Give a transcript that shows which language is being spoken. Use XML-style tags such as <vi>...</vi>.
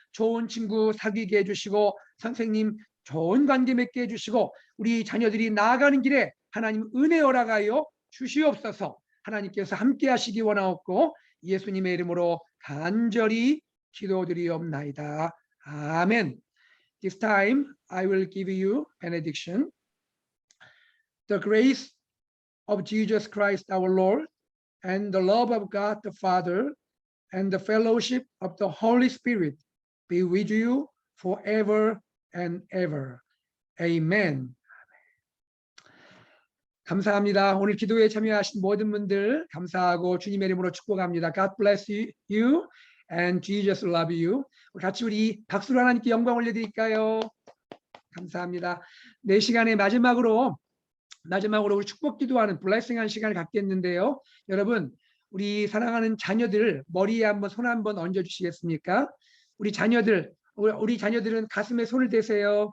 <ko>좋은 친구 사귀게 해주시고 선생님 좋은 관계 맺게 해주시고 우리 자녀들이 나아가는 길에 하나님 은혜 허락하여 주시옵소서. 하나님께서 함께 하시기 원하옵고 예수님의 이름으로 간절히 기도드리옵나이다. 아멘.</ko> <en>This time I will give you benediction. The grace of Jesus Christ our Lord and the love of God the Father and the fellowship of the Holy Spirit be with you forever and ever. Amen.</en> <ko>감사합니다. 오늘 기도에 참여하신 모든 분들 감사하고 주님의 이름으로 축복합니다.</ko> <en>God bless you and Jesus love you.</en> <ko>같이 우리 박수로 하나님께 영광 올려드릴까요? 감사합니다. 네 시간의 마지막으로 우리 축복 기도하는 블레싱한 시간을 갖겠는데요. 여러분 우리 사랑하는 자녀들 머리에 한번 손 한번 얹어 주시겠습니까? 우리 자녀들은 가슴에 손을 대세요.</ko>